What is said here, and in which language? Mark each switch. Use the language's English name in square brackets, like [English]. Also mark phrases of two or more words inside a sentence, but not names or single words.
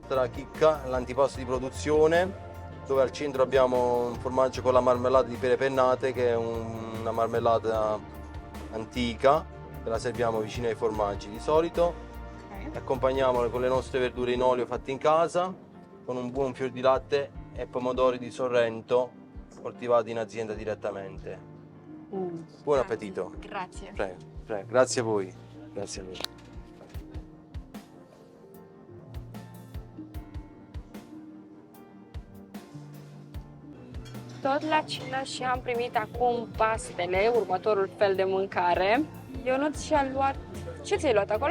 [Italian] La chicca, l'antipasto di produzione, dove al centro abbiamo un formaggio con la marmellata di pere pennate, che è una marmellata antica, che la serviamo vicino ai formaggi di solito. Ok. Accompagniamole con le nostre verdure in olio fatte in casa, con un buon fior di latte e pomodori di Sorrento coltivati in azienda direttamente. Buon appetito. Grazie. Prego, prego. Grazie a voi. Grazie a voi. [Romanian] Tot la cină și am primit acum pastele, următorul fel de mâncare. Ionuț și-a luat... Ce ți-ai luat acolo?